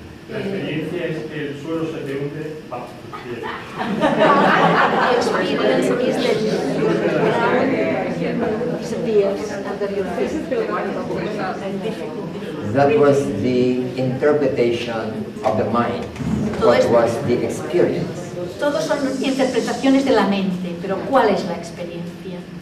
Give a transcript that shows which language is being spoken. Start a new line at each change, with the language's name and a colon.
Spanish: La experiencia es que el suelo se te hunde bajo tus pies.
English: The experience is that the ground disappears under your feet. That was the interpretation of the mind. What was the experience?
Spanish: Todos son interpretaciones de la mente, pero ¿cuál es la experiencia?